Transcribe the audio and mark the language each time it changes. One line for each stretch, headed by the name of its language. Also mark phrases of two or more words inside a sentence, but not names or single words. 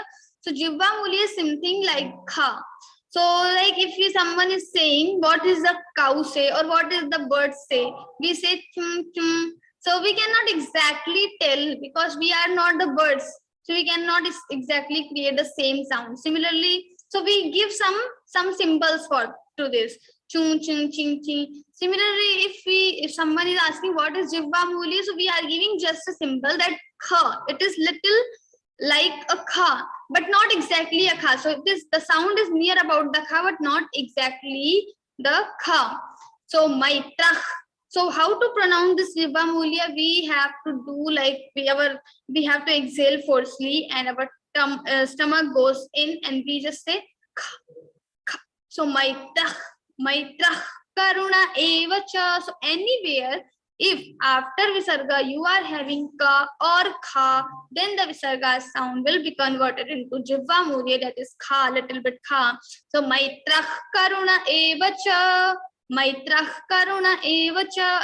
English: So Jivva Mulya is something like kha. So like if someone is saying, what is the cow say or what is the bird say? We say chum chum. So we cannot exactly tell because we are not the birds. So we cannot exactly create the same sound. Similarly, so we give some symbols to this. Chung chung ching ching. Similarly, if someone is asking what is Jivva Mulya, so we are giving just a symbol that kha. It is little like a kha, but not exactly a kha. So the sound is near about the kha, but not exactly the kha. So Maitrah. So how to pronounce this Jivva Mulya? We have to do like we have to exhale forcefully and our stomach goes in and we just say kha, kha.
Sanskrit: So Maitrah, Maitrah Karuna Evacha.
English: So anywhere, if after Visarga you are having ka or kha, then the Visarga sound will be converted into Jivva Mulya, that is kha, little bit kha.
Sanskrit: So Maitrah Karuna Evacha, Maitrah Karuna Evacha.